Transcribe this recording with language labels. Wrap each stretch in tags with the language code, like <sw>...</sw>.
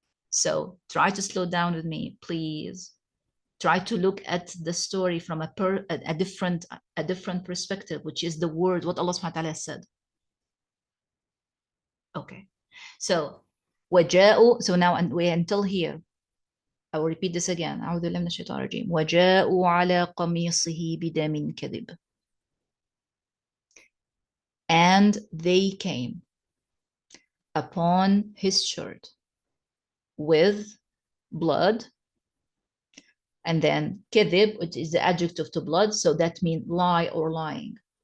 <en>So try to slow down with me, please. Try to look at the story from a different perspective, which is the word, what Allah subhanahu wa ta'ala said. Okay, so وجاءوا, so now we until here. I will repeat this again.</en> <ar>أعوذ بالله من الشيطان الرجيم. وجاءوا على قميصه بدم كذب.</ar> <en>And they came upon his shirt with blood. And then كذب, which is the adjective to blood, so that means lie or lying.</en>